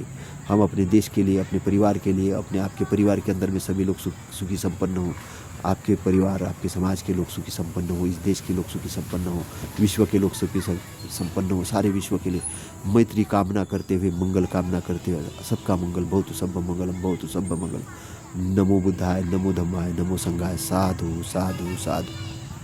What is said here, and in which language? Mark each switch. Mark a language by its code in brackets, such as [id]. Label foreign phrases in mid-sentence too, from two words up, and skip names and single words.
[hi] हम अपने देश के लिए, अपने परिवार के लिए, अपने आपके परिवार के अंदर में सभी लोग सुखी संपन्न हो, आपके परिवार, आपके समाज के लोग सुखी संपन्न हो, इस देश के लोग सुखी संपन्न हो, विश्व के लोग सुखी संपन्न हो, सारे विश्व के लिए मैत्री कामना करते हुए, मंगल कामना करते हुए, सबका मंगल, [pi] भवतु सब मंगलम, भवतु सब मंगल। नमो बुद्धाय, नमो धम्माय, नमो संघाय, साधु साधु साधु।